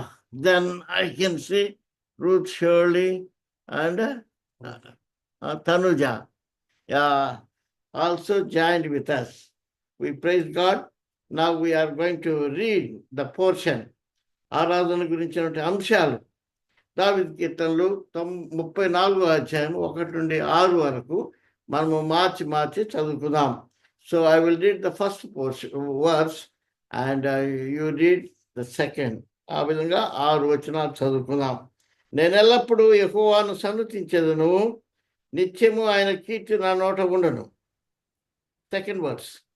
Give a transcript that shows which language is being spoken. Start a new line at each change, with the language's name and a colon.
English: Then I can see Ruth Shirley and Tanuja also joined with us. We praise God. Now we are going to read the portion.
Telugu: ఆరాధన గురించినటువంటి అంశాలు దావీదు కీర్తనలు 34వ అధ్యాయం 1 నుండి 6 వరకు మనము మార్చి చదువుకుందాం.
English: So I will read the first verse and you read the second.
Telugu: ఆ విధంగా 6 వచనాలు చదువుకుందాం. నేను ఎల్లప్పుడూ యెహోవాను సన్నుతించెదను, నిత్యము ఆయన కీర్తి నా నోట ఉండను.
English: Second verse.